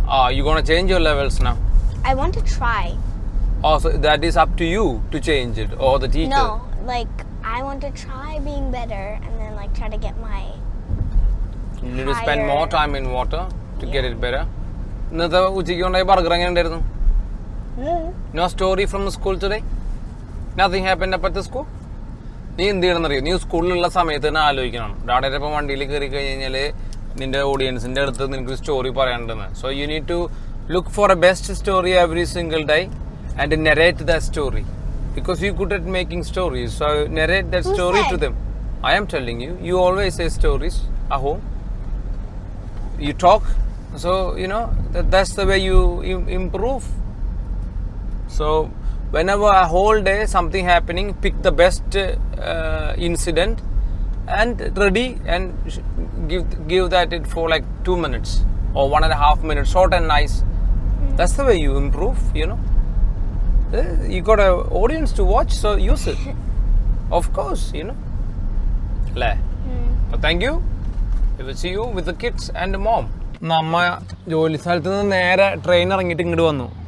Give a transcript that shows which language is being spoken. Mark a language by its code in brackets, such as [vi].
[en] You gonna change your levels now? I want to try. Oh, so that is up to you to change it, or the teacher? No, like I want to try being better and then like try to get my. You need to spend higher- more time in water to get it better. [ml] ഇന്നത്തെ ഉച്ചയ്ക്ക് കൊണ്ടായി burger എങ്ങനെ ഉണ്ടായിരുന്നു? [en] No story from the school today? Nothing happened up at the school? [ml] നീ എന്ത് ചെയ്യണമെന്നറിയോ? നീ സ്കൂളിലുള്ള സമയത്ത് തന്നെ ആലോചിക്കണം. ഡാഡയുടെ ഇപ്പം വണ്ടിയിൽ കയറി കഴിഞ്ഞാൽ നിന്റെ ഓഡിയൻസിന്റെ അടുത്ത് നിനക്ക് story പറയാനുണ്ടെന്ന്. [en] So you need to look for a best story every single day and narrate that story. Because you're good at making stories. So narrate that Who story to said? them. I am telling you. You always say stories at home. You talk. So, you know, that's the way you improve. So, whenever a whole day something happening, pick the best incident and ready and give that it for like 2 minutes or 1.5 minutes, short and nice. That's the way you improve, you know. You got an audience to watch, so use it. Of course, you know. But thank you. We will see you with the kids and the mom. [ml] നമ്മ ജോലി സ്ഥലത്ത് നിന്ന് നേരെ train ഇറങ്ങിയിട്ട് ഇങ്ങോട്ട് വന്നു.